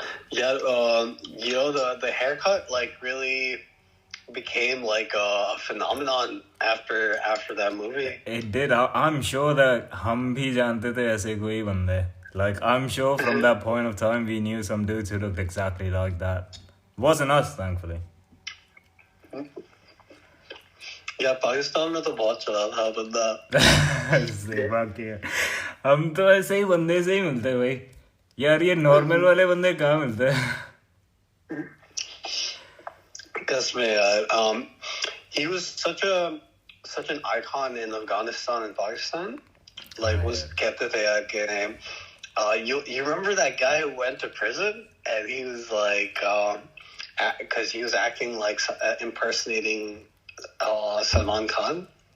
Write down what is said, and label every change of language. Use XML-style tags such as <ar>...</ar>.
<en>Yeah, you know the haircut like really became like a phenomenon after that movie. It did. I'm sure that</en> <hi>हम भी जानते थे ऐसे कोई बंदे.</hi> <en>Like I'm sure from that point of time we knew some dudes who looked exactly like that. Wasn't us, thankfully.</en> <hi>यार पाकिस्तान में तो बहुत चला था बंदा. सही बात है. हम तो ऐसे ही बंदे से ही मिलते हैं भाई. यार ये नॉर्मल वाले बंदे कहाँ मिलते हैं. कसम यार.</hi> <en>He was such an icon in Afghanistan and Pakistan. Like was</en> <hi>कहते थे यार कि</hi> <en>you remember that guy who went to prison and he was like because he was acting like impersonating Salman Khan.</en>